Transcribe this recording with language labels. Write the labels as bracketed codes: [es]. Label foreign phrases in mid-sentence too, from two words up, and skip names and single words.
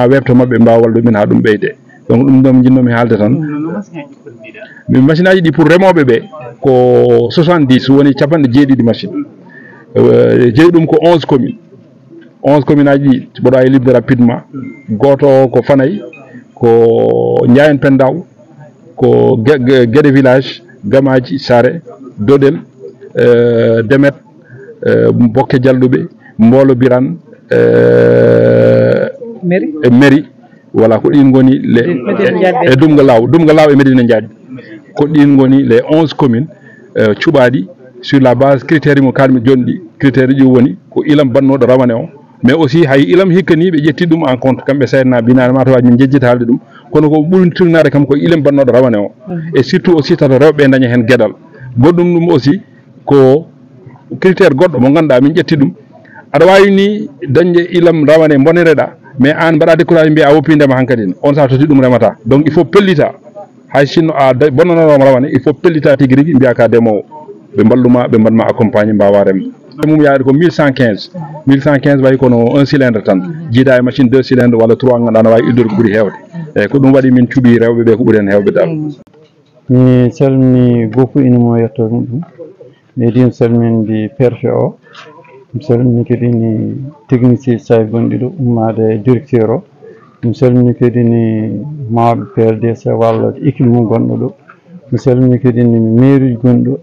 [ff] webto mabɓe mbawa wallude min ha ɗum ɓeyde donc ɗum ɗon jinnomi haalde tan min machine aji ɗi pour remoɓe ɓe ko 70 woni 90 machine jeeyi ɗum ko 11 commune aji ɗi mboɗo wawi libde rapidement goto ko Fanayi ko Ndiayen Pendaw ko Guédé village Gamaji Sare Dodel Demet Bokke Jalluɓe Mbolo Birane [fr] Mairie voilà [ff] ko ɗin goni e Dumgalaw e Medina Diadji ko ɗin goni [fr] les 11 communes [ff] cuɓaɗi [fr] sur la base critère [ff] mo kalmi joni ɗi critère ji woni ko ilam bannoɗo rawane o [fr] mais aussi [ff] hay ilam hikka ni ɓe ƴetti ɗum [fr] en compte [ff] kamɓe sayna binane matawaji min jejjita haalde ɗum kono ko ɓuri tirnade kam ko ilam bannoɗo rawane o [fr] et surtout aussi [ff] tato rewɓe daña hen gueɗal goɗɗum ɗum aussi ko critère goɗɗo mo ganduɗa min ƴetti ɗum aɗa wawi ni dañde ilam rawane bonereɗa mais an mbaɗa découragé mbiya a woppindema hankkadine on sa toti ɗum remata donc [fr] il faut [ff] pellita hay sinno a bonnanoma rawane [fr] il faut [ff] pellita tigui rigui mbiya ka ndemowo ɓe mballuma ɓe mbaɗma accompagné mbawa remde mum yaade ko 1115 wayi kono 1 cylindre tan jiida e machine 2 cylindre walla 3 ganduɗa ne wawi iddude ko ɓuuri hewde eyyi ko ɗum waɗi min cuuɓi rewɓe ɓe ko ɓuuri hen hewɓe dal mi salmini gofu ina mo yetto ɗum leydi mi salminde préfet o mi salmini kadi ni technicien saji gonɗi ɗo ummade directeur o mi salmini kadi ni mawɓe PRDC walla équipe mum gonɗo ɗo mi salmini kadi ni mairie gonɗo